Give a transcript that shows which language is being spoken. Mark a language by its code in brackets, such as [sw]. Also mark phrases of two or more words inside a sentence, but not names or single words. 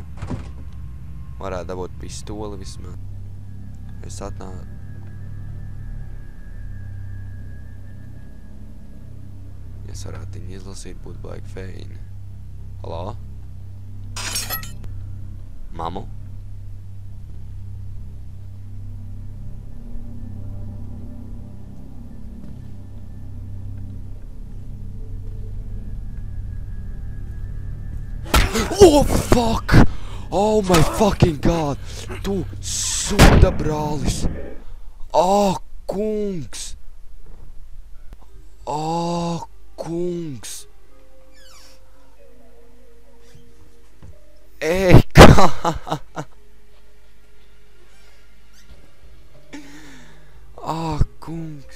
[lv] Varētu dabūt pistoli vismaz. Es atnācu. Ja es varētu viņu izlasīt, būtu baigi feini. Halo? Mamu? [en] Oh, fuck! Oh my fucking god! [lv] Tu sūda brālis! Kungs! Kungs! Ej, kā? Kungs!